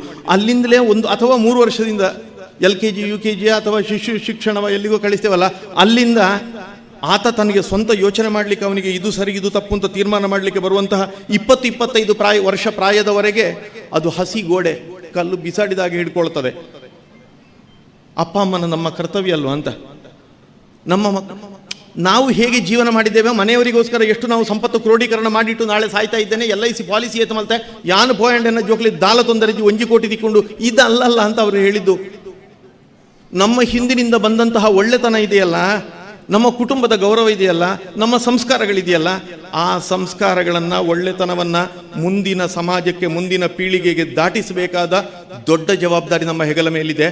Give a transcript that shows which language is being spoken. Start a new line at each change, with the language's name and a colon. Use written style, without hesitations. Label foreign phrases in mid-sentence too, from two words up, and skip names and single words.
Kannada: ಅಲ್ಲಿಂದಲೇ 1 ಅಥವಾ 3 ವರ್ಷದಿಂದ LKG UKG ಅಥವಾ ಶಿಕ್ಷಣ ಎಲ್ಲಿಗೋ ಕಳಿಸ್ತೇವಲ್ಲ, ಅಲ್ಲಿಂದ ಆತ ತನಗೆ ಸ್ವಂತ ಯೋಚನೆ ಮಾಡಲಿಕ್ಕೆ, ಅವನಿಗೆ ಇದು ಸರಿ ಇದು ತಪ್ಪು ಅಂತ ತೀರ್ಮಾನ ಮಾಡಲಿಕ್ಕೆ ಬರುವಂತಹ 20-25 ವರ್ಷ ಪ್ರಾಯದವರೆಗೆ ಅದು ಹಸಿ ಗೋಡೆ, ಕಲ್ಲು ಬಿಸಾಡಿದಾಗ ಹಿಡ್ಕೊಳ್ತದೆ. ಅಪ್ಪ ಅಮ್ಮನ ನಮ್ಮ ಕರ್ತವ್ಯ ಅಲ್ವಾ ಅಂತ. ನಾವು ಹೇಗೆ ಜೀವನ ಮಾಡಿದ್ದೇವೆ, ಮನೆಯವರಿಗೋಸ್ಕರ ಎಷ್ಟು ನಾವು ಸಂಪತ್ತು ಕ್ರೋಢೀಕರಣ ಮಾಡಿಟ್ಟು ನಾಳೆ ಸಾಯ್ತಾ ಇದ್ದೇನೆ, LIC ಪಾಲಿಸಿ
Tulu: ಏತ ಮಲ್ತೆ ಯಾನು ಪೋಯಂಡನ್ನ ಜೋಕ್ಲಿ ದಾಲ ತೊಂದರೆಜಿ 1 ಕೋಟಿ ತಿಕ್ಕೊಂಡು
Kannada: ಇದಲ್ಲಲ್ಲ ಅಂತ ಅವರು ಹೇಳಿದ್ದು. ನಮ್ಮ ಹಿಂದಿನಿಂದ ಬಂದಂತಹ ಒಳ್ಳೆತನ ಇದೆಯಲ್ಲ, ನಮ್ಮ ಕುಟುಂಬದ ಗೌರವ ಇದೆಯಲ್ಲ, ನಮ್ಮ ಸಂಸ್ಕಾರಗಳಿದೆಯಲ್ಲ, ಆ ಸಂಸ್ಕಾರಗಳನ್ನು, ಒಳ್ಳೆತನವನ್ನು ಮುಂದಿನ ಸಮಾಜಕ್ಕೆ, ಮುಂದಿನ ಪೀಳಿಗೆಗೆ ದಾಟಿಸಬೇಕಾದ ದೊಡ್ಡ ಜವಾಬ್ದಾರಿ ನಮ್ಮ ಹೆಗಲ ಮೇಲಿದೆ.